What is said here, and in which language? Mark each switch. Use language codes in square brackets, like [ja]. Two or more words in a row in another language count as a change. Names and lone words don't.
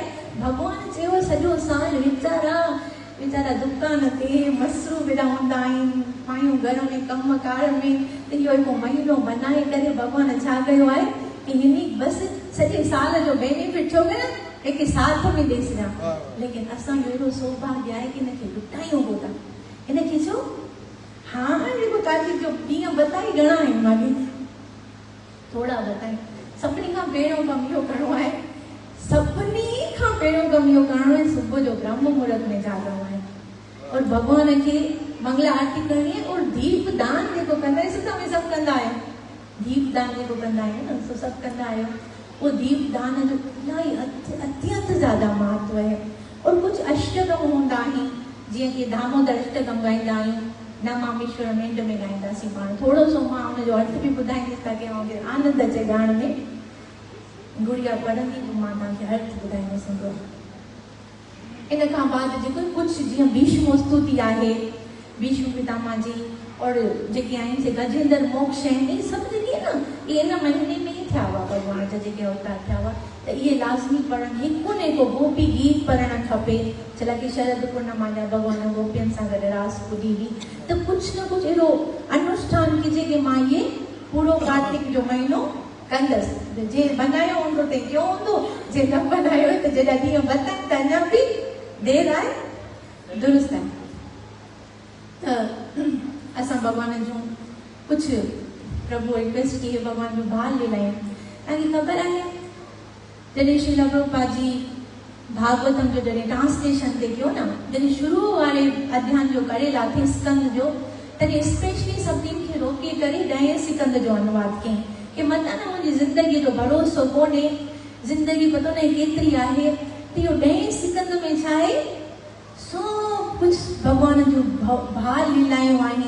[sd] भगवान चयो सॼो साल वीचारा दुकान ते मसरूफ़ हेॾा हूंदा आहिनि, मायूं घर में कम कार में, त इहो हिकु महीनो बनाए करे भगवान छा कयो आहे कि हिन बसि सॼे साल जो बेनिफिट छो करे हिकु साथ में ॾेई छॾियां। लेकिन असांजो एॾो सौभाग्य आहे कि हिनखे लुटायूं कोन था। हिनखे छो हाँ जेको कार्तिक जो ॾींहं बताई घणा आहिनि, मानी थोड़ा बताई। सभिनी खां पहिरियों कमु इहो करिणो आहे, सभिनी खां पहिरियों कमु इहो करिणो आहे सुबुह जो ब्रह्म मुहूर्त में जाॻणो आहे और भगवान खे मंगला आरती करणी आहे। और दीप दान जेको कंदा आहियूं सिधा में सभु कंदा आहियो, दीप दान जेको कंदा आहियूं न सो सभु कंदा आहियो। उहो दीप दान जो इलाही अत्यंत ज़्यादा महत्व आहे। और कुझु अष्टकम हूंदा आहिनि, जीअं कि दामोदर अष्टकम ॻाईंदा आहियूं, नमामीश्वर मेंढ में ॻाईंदासीं पाण। थोरो सो मां हुनजो अर्थ बि ॿुधाईंदसि ताकी मूंखे आनंद अचे ॻाइण में। गुड़िया पढ़ंदी पोइ मां तव्हांखे अर्थ ॿुधाईंदसि। इन खां बाद जेको कुझु जीअं भीष्म स्तुति आहे, भीष्म पितामह जी और जेके आहिनि से गजेंद्र मोक्ष आहिनि, इहे सभु जेके न इहे इन महीने में ई थिया हुआ भॻवान जा जेके अवतार थिया हुआ, त इहे लाज़मी पढ़नि। हिकु न हिकु गोपी गीत पढ़णु खपे। छला की शरद पूर्णिमा जा भॻवान गोपियुनि सां गॾु रास ॿुधी हुई, त कुझु न कुझु अहिड़ो अनुष्ठान किजे कि मां इहे पूरो कार्तिक जो महीनो कंदसि। जे बनायो हूंदो त कयो हूंदो, जे न बनायो त जॾहिं ॾींहं बतनि त अञा बि देरि आहे दुरुस्त आहे। त असां भॻवान जूं कुझु प्रभु रिक्वेस्ट की भॻवान जूं बाल लीलायूं। तव्हांखे ख़बर आहे जॾहिं श्रील प्रभुपाद जी भागवतम जो जॾहिं ट्रांसलेशन ते कयो न, जॾहिं शुरू वारे अध्याय जो करे लाथी स्कंद जो, तॾहिं स्पेशली सभिनी खे रोके करे 10 सिकंद जो अनुवाद कयईं कि मता न मुंहिंजी ज़िंदगीअ जो भरोसो कोन्हे, ज़िंदगी पतो न केतिरी आहे, त इहो 10 सिकंद में छा आहे सभु कुझु भॻवान जूं भाल लीलायूं आहिनि।